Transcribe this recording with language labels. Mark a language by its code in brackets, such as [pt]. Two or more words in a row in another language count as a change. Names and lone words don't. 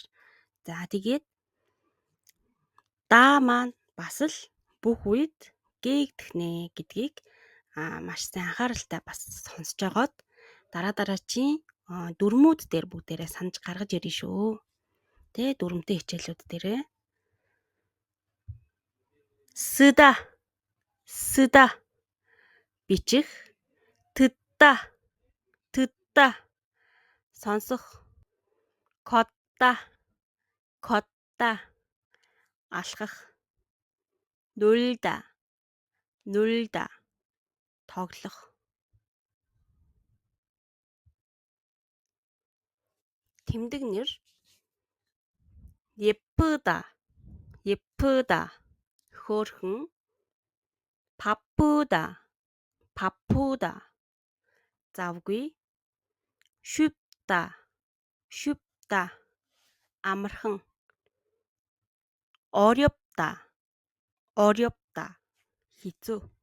[mn] За тэгээд даа маань бас л бүх үед гээгдэх нэ гэдгийг маш сайн анхааралтай бас сонсож байгаад дараачийн дүрмүүд дээр бүгдээрээ санаж гаргаж ирнэ шүү. Дүрмтэй хичээлүүд дээрээ. [ko] 쓰다, 쓰다, бичих. 듣다, 듣다, сонсох. 걷다, 걷다, алхах. 놀다, 놀다, [mn] тоглох. тэмдэг нэр [ko] 예쁘다, 예쁘다, [mn] хөөрхөн, [ko] 바쁘다, 바쁘다, [mn] завгүй, [ko] 쉽다, 쉽다, амархан, 어렵다, 어렵다, хэцүү,